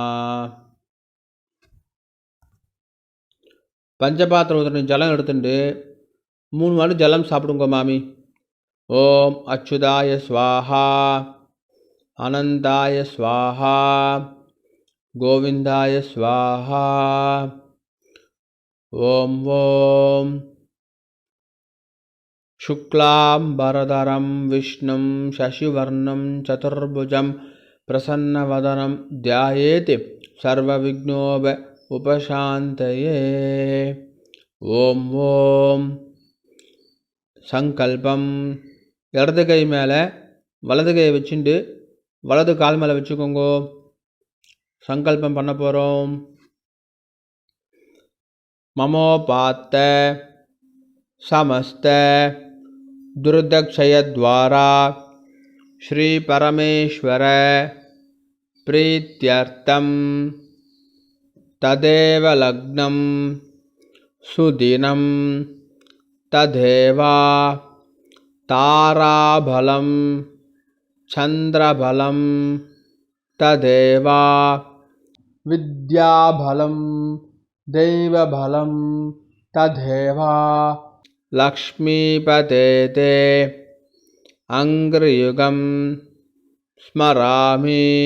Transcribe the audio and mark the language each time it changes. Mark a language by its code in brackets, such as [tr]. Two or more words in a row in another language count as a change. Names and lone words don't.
[ta] பஞ்சபாத்திர உதரணி ஜலம் எடுத்துட்டு 3 வாட்டி ஜலம் சாப்பிடுங்க மாமி. [sa] ஓம் அச்சுதாய ஸ்வாஹா, அனந்தாய ஸ்வாஹா, கோவிந்தாய ஸ்வாஹா. ஓம் ஓம் शुक्लाम्बरधरं विष्णुं शशिवर्णं चतुर्भुजं प्रसन्नवदनं ध्यायेत् सर्वविघ्नोप उपशान्तये। ஓம் ஓம். சங்கல்பம். [ta] இடது கை மேலே வலது கையை வச்சுட்டு வலது கால் மேலே வச்சுக்கோங்க. சங்கல்பம் பண்ண போகிறோம். [sa] மமோபாத்த समस्त दुर्दक्षयद्वारा श्री परमेश्वर प्रीत्यर्थं तदेव लग्नं सुदिनं तदेव ताराबलं चंद्रबलं तदेव विद्याबलं दैवबलं तदेव लक्ष्मीपते ते अङ्घ्रियुगं स्मरामि।